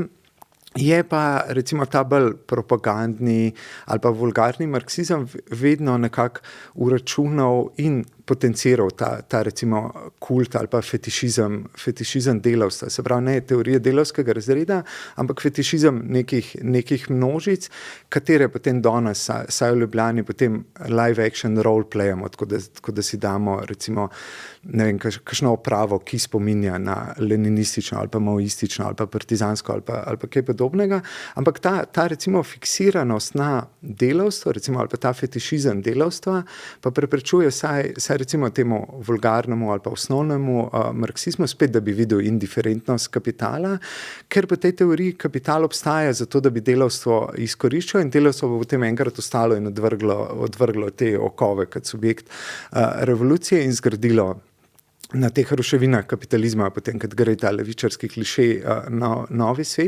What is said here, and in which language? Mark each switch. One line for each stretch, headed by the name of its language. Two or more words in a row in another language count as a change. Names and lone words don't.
Slovenian: Je pa recimo ta bolj propagandni ali pa vulgarni marksizem vedno nekako uračunal in potenciral ta recimo kult ali pa fetišizem delavstva. Se pravi, ne teorije delavskega razreda, ampak fetišizem nekih množic, katere potem danes, saj v Ljubljani, potem
English: live action role
Slovenian: playamo, tako da si damo recimo, ne vem, kakšno opravo, ki spominja na leninistično ali pa maoistično ali pa partizansko ali pa kaj podobnega, ampak ta recimo fiksiranost na delavstvo, recimo, ali pa ta fetišizem delavstva, pa preprečuje saj recimo temu vulgarnemu ali pa osnovnemu marksizmu spet, da bi videl indiferentnost kapitala, ker po tej teoriji kapital obstaja zato, da bi delavstvo izkoriščal in delavstvo bo potem enkrat ostalo in odvrglo te okove kot subjekt revolucije in zgradilo na teh ruševinah kapitalizma, potem, kad gre ta levičarski kliše novi svet.